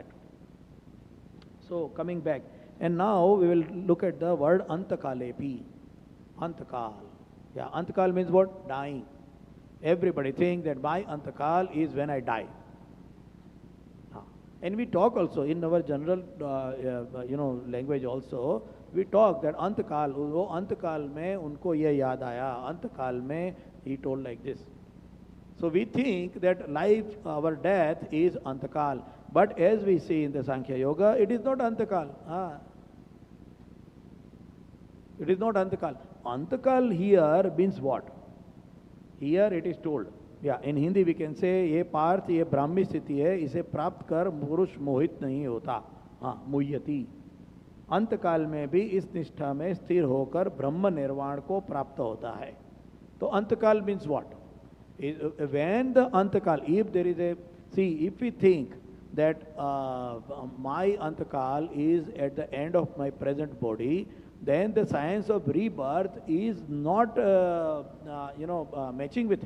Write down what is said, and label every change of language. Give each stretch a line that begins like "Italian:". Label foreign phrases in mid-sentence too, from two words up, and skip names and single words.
English: So coming back, and now we will look at the word Antakalepi. Antakal. Yeah, Antakal means what? Dying. Everybody think that my Antakal is when I die. And we talk also in our general, language also, we talk that Antakal,
Hindi: वो अंतकाल में उनको ये याद आया, अंतकाल में
English: he told like this. So we think that life, our death is Antakal. But as we see in the Sankhya Yoga, it is not Antakal. It is not Antakal. Antakal here means what? Here it is told. Yeah, in Hindi we can say,
Hindi: ये पार्थ ये ब्राह्मी स्थिति है, इसे प्राप्त कर पुरुष मोहित नहीं होता. हाँ, मुह्यति. अंतकाल में भी इस निष्ठा में स्थिर होकर ब्रह्म निर्वाण को प्राप्त होता है. तो अंतकाल
English: means what? When the antakal, if there is a, see, if we think that my antakal is at the end of my present body, then the science of rebirth is not, matching with it.